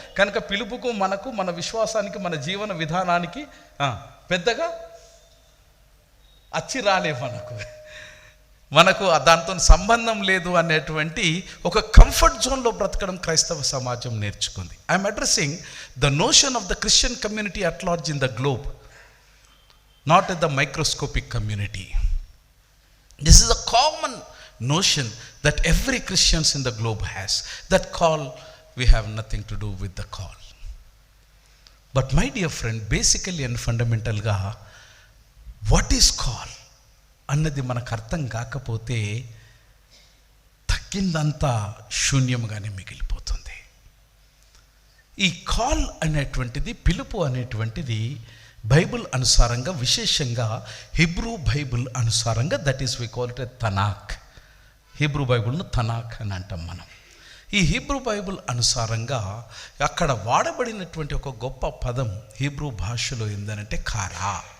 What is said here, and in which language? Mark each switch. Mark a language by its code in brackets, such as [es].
[te] కనుక పిలుపుకు, మనకు, మన విశ్వాసానికి, మన జీవన విధానానికి పెద్దగా అచ్చి రాలే, మనకు దాంతో సంబంధం లేదు అనేటువంటి ఒక కంఫర్ట్ జోన్లో బ్రతకడం క్రైస్తవ సమాజం నేర్చుకుంది. [en] I'm addressing the notion of the Christian community at large in the globe, not at the microscopic community. This is a common notion that every Christians in the globe has. That call, we have nothing to do with the call. But my dear friend, basically and fundamental ga what is call [te] అన్నది మనకు అర్థం కాకపోతే తగ్గిందంతా శూన్యంగానే మిగిలిపోతుంది. ఈ call అనేటువంటిది, పిలుపు అనేటువంటిది Bible అనుసారంగా, విశేషంగా హిబ్రూ బైబిల్ అనుసారంగా, [en] that is we call it [te] తనాక్. Hebrew బైబిల్ను తనాక్ అని అంటాం మనం. ఈ హీబ్రూ బైబిల్ అనుసారంగా అక్కడ వాడబడినటువంటి ఒక గొప్ప పదం హీబ్రూ భాషలో ఏందనంటే ఖారా.